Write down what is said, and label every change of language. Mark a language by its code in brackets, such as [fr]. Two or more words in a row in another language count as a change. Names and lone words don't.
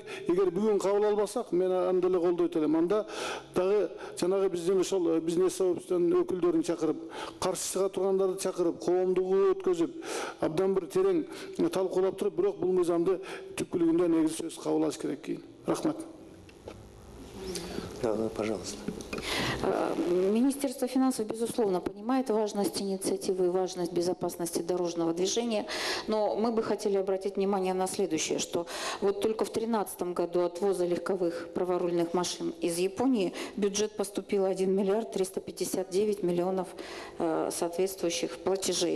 [ky] Эгер бүгүн кабыл албасак, мен аны деле колдойт элем. Анда дагы жанагы биздин ошол [ru] бизнес сообществонун [ky] өкүлдөрүн чакырып, каршы чыга тургандарды чакырып, коомдугу өткөзүп, абдан бир терең талкуулап туруп, бирок бул мыйзамды түпкүлүгүндө негизи сөз кабыл алыш керек кийин. Рахмат. [ru] Да, пожалуйста. Министерство финансов, безусловно, понимает важность инициативы и важность безопасности дорожного движения, но мы бы хотели обратить внимание на следующее, что вот только в 2013 году от ввоза легковых праворульных машин из Японии в бюджет поступило 1 миллиард 359 миллионов соответствующих платежей.